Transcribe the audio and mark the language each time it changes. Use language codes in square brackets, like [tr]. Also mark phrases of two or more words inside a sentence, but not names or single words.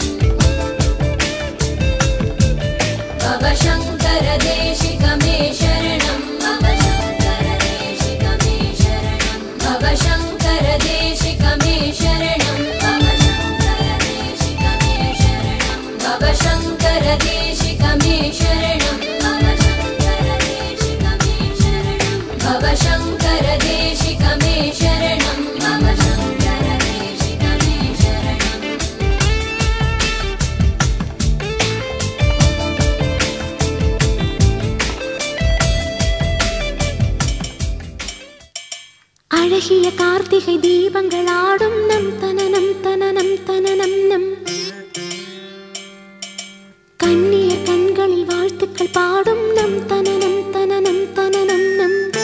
[sa] भव शंकर देशिक मे शरणं भव शंकर देशिक मे शरणं भव शंकर देशिक मे शरणं भव शंकर देशिक मे शरणं [ta] அழகிய கார்த்திகை தீபங்கள் ஆடும் நம் தனனம் தனனம் தனனம் நம் கண்ணிய கண்களில் வாழ்த்துக்கள் பாடும் நம் தனனம் தனனம் தனனம் நம்